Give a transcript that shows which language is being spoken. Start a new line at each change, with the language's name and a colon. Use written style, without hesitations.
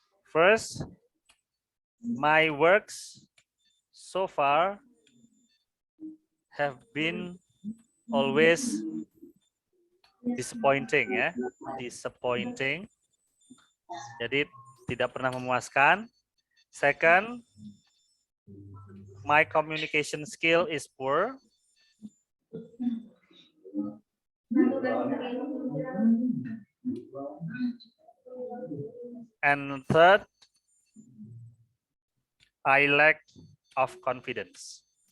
English: First, my works so far have been always disappointing ya, disappointing.
Indonesian: Jadi tidak pernah memuaskan.
English: Second, my communication skill is poor. And third, I lack of confidence.